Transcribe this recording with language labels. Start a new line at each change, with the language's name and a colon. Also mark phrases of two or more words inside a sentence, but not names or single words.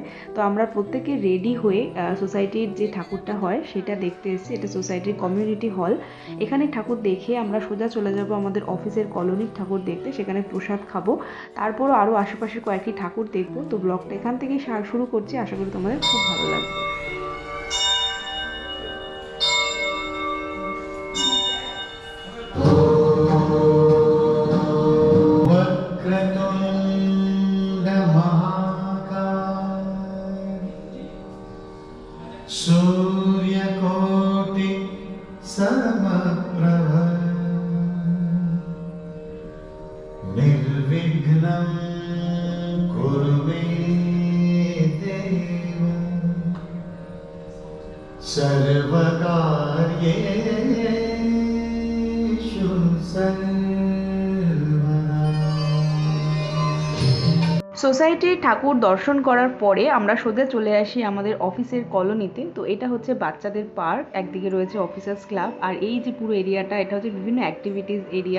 Bangla: তো আমরা প্রত্যেকে রেডি হয়ে সোসাইটির যে ঠাকুরটা হয় সেটা দেখতে এসেছি। এটা সোসাইটির
English: community hall.
Bangla: এখানে ঠাকুর দেখে আমরা সোজা চলে যাব আমাদের অফিসের কলোনির ঠাকুর দেখতে, সেখানে প্রসাদ খাবো। তারপরও আরও আশেপাশের কয়েকটি ঠাকুর দেখবো। তো ব্লগটা এখান থেকেই শুরু করছি, আশা করি তোমাদের খুব ভালো লাগবে।
Sanskrit: वक्रतुण्ड महाकाय सूर्यकोटि समप्रभ निर्विघ्नं कुरु मे देव सर्वकार्येषु
Bangla: সোসাইটির ঠাকুর দর্শন করার পরে আমরা সোজা চলে আসি আমাদের অফিসের কলোনিতে। তো এটা হচ্ছে বাচ্চাদের পার্ক, একদিকে রয়েছে
English: officers club,
Bangla: আর এই যে পুরো এরিয়াটা এটা হচ্ছে বিভিন্ন
English: activities area.